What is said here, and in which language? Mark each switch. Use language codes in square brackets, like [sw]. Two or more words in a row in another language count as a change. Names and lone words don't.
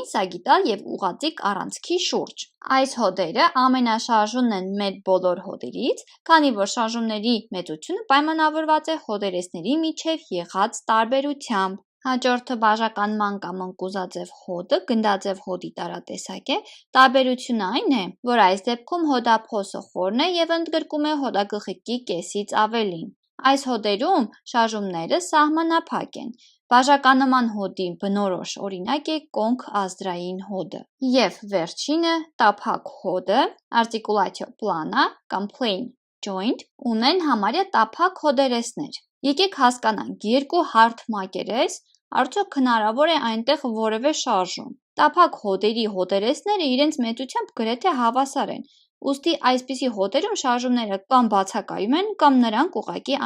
[hy] սագիտալ և ուղղաձիգ առանցքի շուրջ։ Այս հոդերը ամենաշարժունն են մեր բոլոր հոդերից, քանի որ շարժումների մեծությունը պայմանավորված է հոդերեսների միջև եղած տարբերությամբ։ Հաջորդը բաժականման կամ ընկուզաձև հոդը գնդաձև հոդի տարատեսակ է, տարբերությունը այն է, որ այս դեպքում հոդափոսը խորն է և ընդգրկում է հոդագլխիկի կեսից ավելին։ Այս հոդերում շարժումները սահմանափակ են։ Բաժականման հոդի բնորոշ օրինակ է կոնք ազդրային հոդը։ Եվ վերջինը տափակ հոդը [la] articulatio plana [hy] կամ [en] plane joint [hy] ունեն համարյա տափակ հոդերեսներ։ Եկեք հասկանանք երկու հարթ մակերես, արդյոք հնարավոր է այնտեղ որևէ շարժում։ Տափակ հոդերի հոդերեսները իրենց մեծությամբ գրեթե հավասար են, ուստի այսպիսի հոդերում շարժումները կամ բացակայում են, կամ նրանք ուղղակի